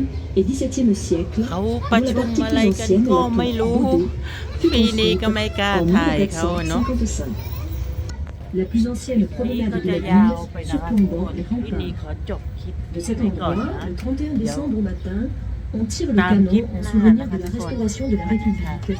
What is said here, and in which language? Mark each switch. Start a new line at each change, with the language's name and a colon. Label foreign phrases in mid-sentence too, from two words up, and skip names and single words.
French: et XVIIe siècle,
Thai: เขา
French: dont
Thai: ประ
French: la
Thai: ชุม
French: partie
Thai: อะไร
French: plus
Thai: กัน
French: ancienne,
Thai: ก็
French: la
Thai: ไม่
French: tour
Thai: รู้
French: Baudot, fut
Thai: ปีนี้
French: construite
Thai: ก็ไม่กล้า
French: en
Thai: ถ่ายเขาเนาะ
French: 1455.
Thai: La plus ancienne
French: นี่
Thai: promenade
French: ก็
Thai: de
French: จะ
Thai: la
French: ยาว
Thai: ville,
French: ไปนะคะทุกคน
Thai: surplombant les
French: ที่นี่
Thai: remparts.
French: ขอจบคลิป
Thai: De cet
French: นี้ก่อน
Thai: endroit,
French: นะ le 31 décembre au matin, on tire le Dans le canon clip, en souvenir là, de la là, restauration de la là, République